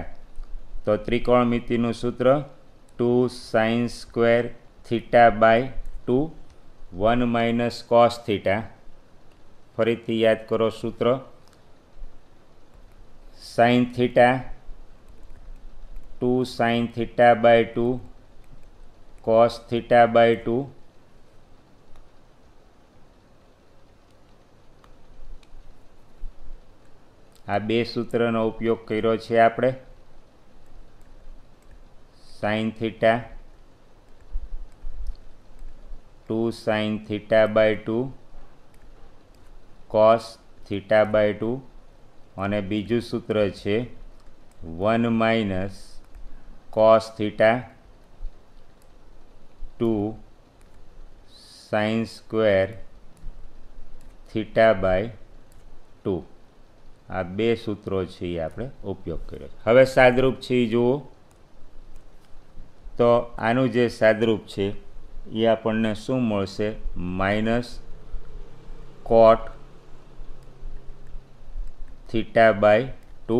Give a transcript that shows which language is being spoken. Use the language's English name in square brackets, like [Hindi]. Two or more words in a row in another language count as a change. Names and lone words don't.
[Gujarati] તો ત્રિકોણમિતિનું સૂત્ર 2 [English] sine square theta by 2 1 minus cos theta. [Gujarati] ફરીથી યાદ કરો સૂત્ર. [English] sine theta 2 sin theta by 2 cos theta by 2 [Gujarati] આ બે સૂત્રનો ઉપયોગ કર્યો છે આપણે. [English] sin theta 2 sin theta by 2 cos theta by 2 [Gujarati] અને બીજું સૂત્ર છે [English] 1 minus cos theta 2 sin square theta by 2. [Gujarati] આ બે સૂત્રો છે એ આપણે ઉપયોગ કર્યો છે. હવે સાદરૂપ છે એ જુઓ તો આનું જે સાદરૂપ છે એ આપણને શું મળશે? [English] minus cot theta by 2.